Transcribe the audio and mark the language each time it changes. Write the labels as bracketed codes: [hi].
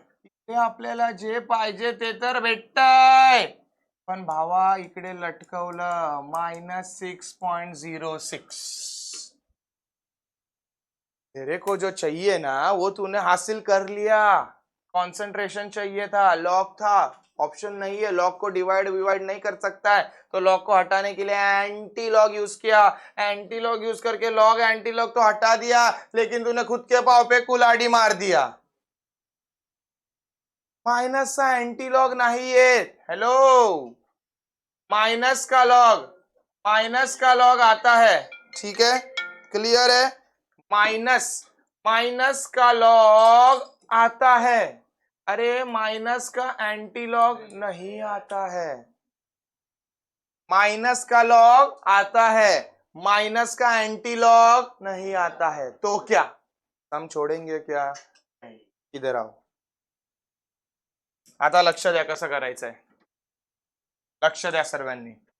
[mr] इथे आपल्याला जे पाहिजे ते तर भेटतंय, पण भावा इकडे लटकवलं माइनस 6.06. [hi] तेरे को जो चाहिए ना वो तूने हासिल कर लिया. कॉन्सेंट्रेशन चाहिए था, लॉग था, ऑप्शन नहीं है, लॉग को डिवाइड नहीं कर सकता है, तो लॉग को हटाने के लिए एंटी लॉग यूज किया। एंटी लॉग यूज करके लॉग एंटी लॉग तो हटा दिया, लेकिन तूने खुद के पाव पे कुल्हाड़ी मार दिया। माइनस का एंटी लॉग नहीं है, हेलो, माइनस का लॉग आता है, ठीक है, क्लियर है, माइनस का लॉग आता है, अरे माइनस का एंटी लॉग नहीं आता है, माइनस का लॉग आता है, माइनस का एंटी लॉग नहीं आता है, तो क्या हम छोडेंगे क्या? इधर आओ, [mr] आता लक्ष द्या कसं करायचंय, लक्ष द्या सर्वांनी।